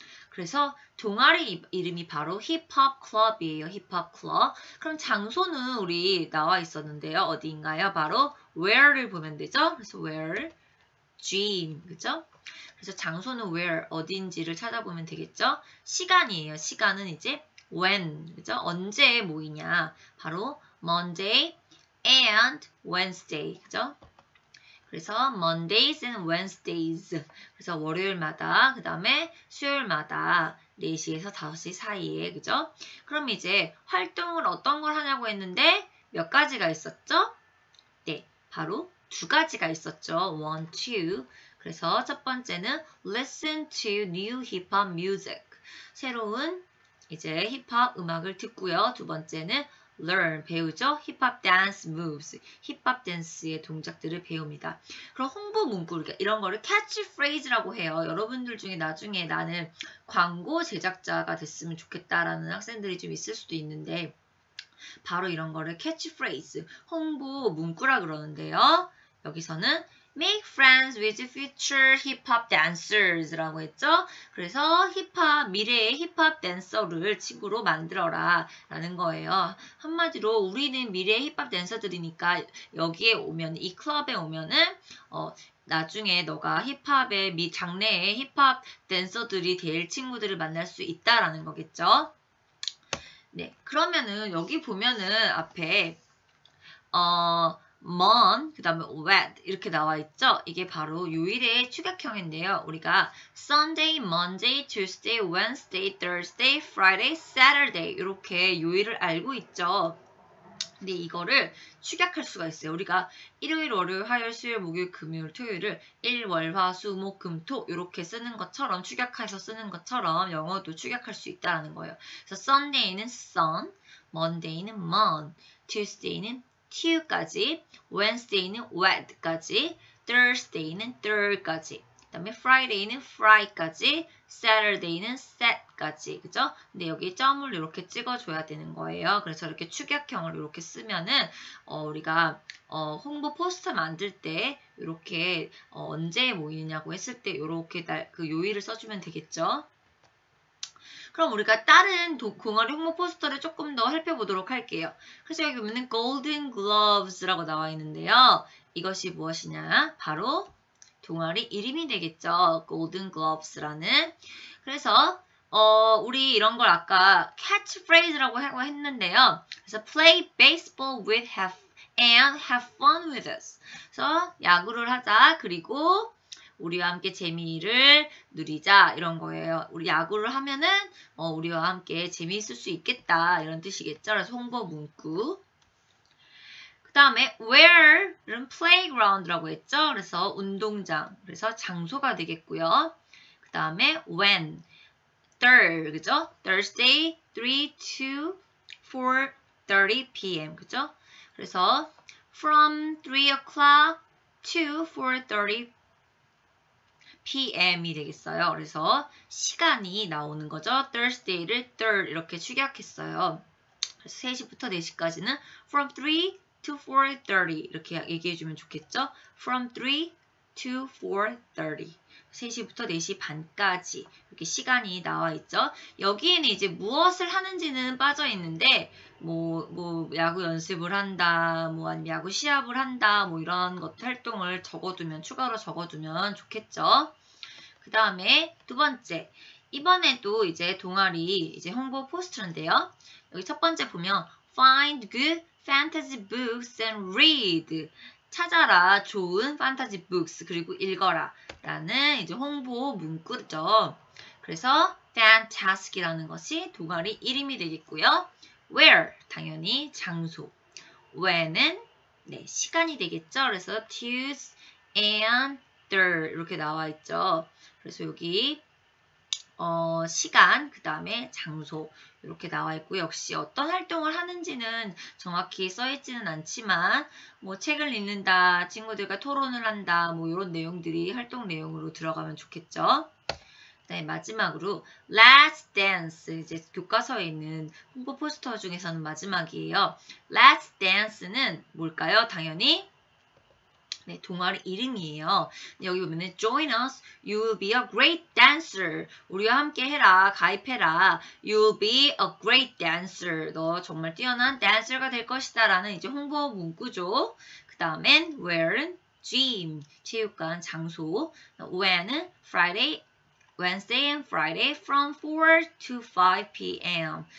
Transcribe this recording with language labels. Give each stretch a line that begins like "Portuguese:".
Korean: 그래서 동아리 이름이 바로 힙합 클럽이에요. 힙합 클럽. 그럼 장소는 우리 나와 있었는데요. 어디인가요? 바로 where를 보면 되죠. 그래서 where, gym, 그죠? 그래서 장소는 where, 어딘지를 찾아보면 되겠죠? 시간이에요. 시간은 이제 when, 그죠? 언제 모이냐? 바로
English: Monday and Wednesday,
Korean: 그죠? 그래서
English: Mondays and Wednesdays. 그래서 월요일마다, 그 다음에 수요일마다 4시에서 5시 사이에, 그죠?
Korean: 그럼 이제 활동을 어떤 걸 하냐고 했는데 몇 가지가 있었죠? 네, 바로 두 가지가 있었죠.
English: one, two.
Korean: 그래서 첫 번째는
English: listen to new hip hop music.
Korean: 새로운 이제 힙합 음악을 듣고요. 두 번째는 learn, 배우죠. 힙합 댄스 moves, 힙합 댄스의 동작들을 배웁니다. 그럼 홍보 문구, 이런 거를 캐치프레이즈라고 해요. 여러분들 중에 나중에 나는 광고 제작자가 됐으면 좋겠다라는 학생들이 좀 있을 수도 있는데 바로 이런 거를 캐치프레이즈, 홍보 문구라 그러는데요. 여기서는
English: make friends with future hip-hop dancers
Korean: 라고 했죠. 그래서 미래의 힙합 댄서를 친구로 만들어라 라는 거예요. 한마디로 우리는 미래의 힙합 댄서들이니까 여기에 오면, 이 클럽에 오면은 나중에 너가 힙합의 장래의 힙합 댄서들이 될 친구들을 만날 수 있다라는 거겠죠. 네, 그러면은 여기 보면은 앞에 mon, 그 다음에 wed 이렇게 나와 있죠? 이게 바로 요일의 축약형인데요. 우리가
English: Sunday, Monday, Tuesday, Wednesday, Thursday, Friday, Saturday
Korean: 이렇게 요일을 알고 있죠. 근데 이거를 축약할 수가 있어요. 우리가 일요일, 월요일, 화요일, 수요일, 목요일, 금요일, 토요일을 일, 월, 화, 수, 목, 금, 토 이렇게 쓰는 것처럼 축약해서 쓰는 것처럼 영어도 축약할 수 있다는 거예요. 그래서 Sunday는 sun, Monday는 mon, Tuesday는 tu까지, Wednesday는 wed까지, Thursday는 thir까지, 그 다음에 Friday는 fry까지, Saturday는 set까지, 그죠? 근데 여기 점을 이렇게 찍어줘야 되는 거예요. 그래서 이렇게 축약형을 이렇게 쓰면은 우리가 홍보 포스터 만들 때 이렇게 언제 모이느냐고 했을 때 이렇게 그 요일을 써주면 되겠죠? 그럼 우리가 다른 동아리 홍보 포스터를 조금 더 살펴보도록 할게요. 그래서 여기 보면 Golden Gloves라고 나와 있는데요. 이것이 무엇이냐? 바로 동아리 이름이 되겠죠. Golden Gloves라는. 그래서 우리 이런 걸 아까 catchphrase라고 했는데요. 그래서
English: play baseball with and have fun with us.
Korean: 그래서 야구를 하자. 그리고 우리와 함께 재미를 누리자 이런 거예요. 우리 야구를 하면은 우리와 함께 재미있을 수 있겠다 이런 뜻이겠죠. 그래서 홍보 문구. 그 다음에 where는 playground라고 했죠. 그래서 운동장. 그래서 장소가 되겠고요. 그 다음에 when, 그죠?
English: Thursday, 3 to 4:30 p.m.
Korean: 그죠? 그래서
English: from 3 o'clock to 4:30 p.m.
Korean: 이 되겠어요. 그래서 시간이 나오는 거죠. Thursday를 third 이렇게 축약했어요. 그래서 3시부터 4시까지는
English: from 3 to 4:30
Korean: 이렇게 얘기해주면 좋겠죠.
English: From 3 to 4:30
Korean: 3시부터 4시 반까지 이렇게 시간이 나와 있죠. 여기에는 이제 무엇을 하는지는 빠져 있는데 뭐 야구 연습을 한다, 뭐 아니면 야구 시합을 한다, 뭐 이런 것 활동을 추가로 적어두면 좋겠죠. 그 다음에 두 번째, 이번에도 이제 동아리 이제 홍보 포스터인데요. 여기 첫 번째 보면
English: find good fantasy books and read.
Korean: 찾아라 좋은 판타지 books 그리고 읽어라 라는 이제 홍보 문구죠. 그래서 fantastic이라는 것이 동아리 이름이 되겠고요. where 당연히 장소. when은 시간이 되겠죠. 그래서
English: Tuesday and Thursday
Korean: 이렇게 나와 있죠. 그래서 여기 시간, 그 다음에 장소 이렇게 나와 있고 역시 어떤 활동을 하는지는 정확히 써있지는 않지만 뭐 책을 읽는다, 친구들과 토론을 한다 뭐 이런 내용들이 활동 내용으로 들어가면 좋겠죠. 네, 마지막으로 Let's Dance 이제 교과서에 있는 홍보 포스터 중에서는 마지막이에요. Let's Dance는 뭘까요? 당연히 동아리 이름이에요.
English: 여기 보면은 Join us, you will be a great dancer.
Korean: 우리와 함께 해라, 가입해라.
English: You will be a great dancer.
Korean: 너 정말 뛰어난 댄서가 될 것이다 라는 이제 홍보 문구죠. 그 다음엔 where는 gym, 체육관, 장소.
English: when은 Wednesday and Friday from 4 to 5 p.m.